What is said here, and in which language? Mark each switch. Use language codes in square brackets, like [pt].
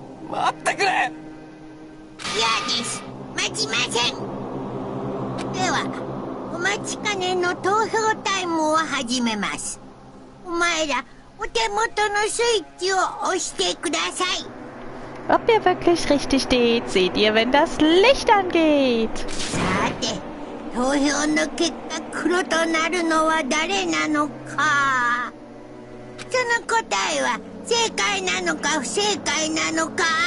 [ja] 待ってくれ。嫌です。待ちません。ではお待ちかねの投票タイムを始めます。お前ら お手元のスイッチを押してください。 [de] Ob ihr wirklich richtig steht, seht ihr, wenn das Licht angeht. [ja] さて、投票の結果、黒となるのは誰なのか。その答えは正解なのか不正解なのか。